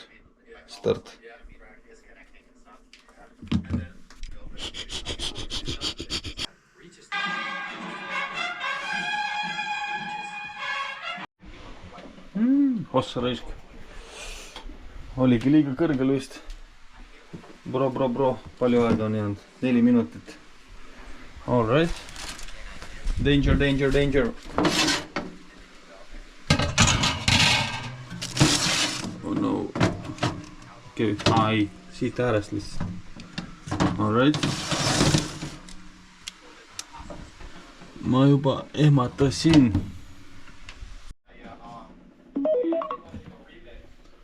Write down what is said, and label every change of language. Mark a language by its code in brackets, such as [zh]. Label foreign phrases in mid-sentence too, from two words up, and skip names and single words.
[et] Start. Ossa raisk. Oligi liiga kõrgel vist. Bro. Palju aega on jäänud? 4 minutit. [en] All right. Danger. Oh no. [et] Okei, ai, siit äärest lihtsalt. [en] All right. [et] Ma juba ehmatasin.